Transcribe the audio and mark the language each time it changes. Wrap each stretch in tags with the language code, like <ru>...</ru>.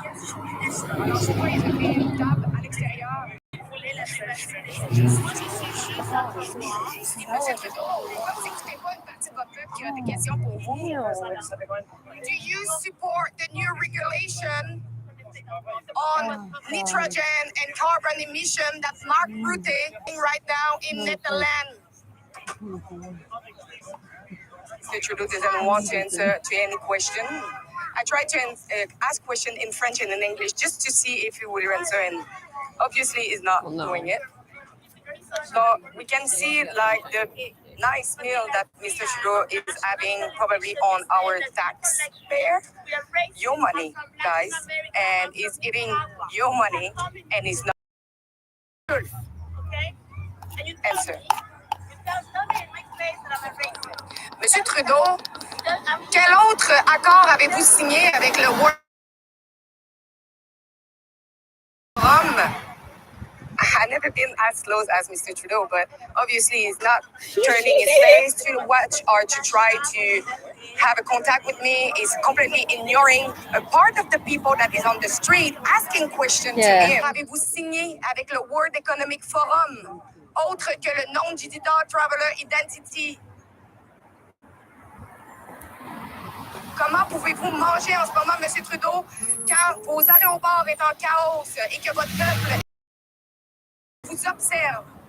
<fr>Je vois, ils ont mis une table à l'extérieur. Il voulait la privation des choses. Moi, je suis juste en Monsieur Trudeau, comme si c'était pas une partie de votre peuple qui a des questions pour vous.</fr> <en>Do you support the new regulation on nitrogen and carbon emission that Mark Rutte is doing right now in Netherlands? Mr. Trudeau doesn't want to answer to any question. I tried to ask question in French and in English just to see if he would answer, and obviously he's not doing it. So we can see like the nice meal that Mr. Trudeau is having probably on our taxpayer, your money, guys, and he's eating your money and he's not. Okay? And you tell Answer. me in my face that I'm a racist.</en> <fr>Monsieur Trudeau, quel autre accord avez-vous signé avec le World Forum?</fr> <en>I've never been as close as Mr. Trudeau, but obviously he's not turning his face to watch or to try to have a contact with me. He's completely ignoring a part of the people that is on the street asking questions to him.</en> <fr>Avez-vous signé avec le World Economic Forum, autre que le Non-Digital Traveler Identity? Comment pouvez-vous manger en ce moment, M. Trudeau, quand vos aéroports sont en chaos et que votre peuple vous observe?</fr>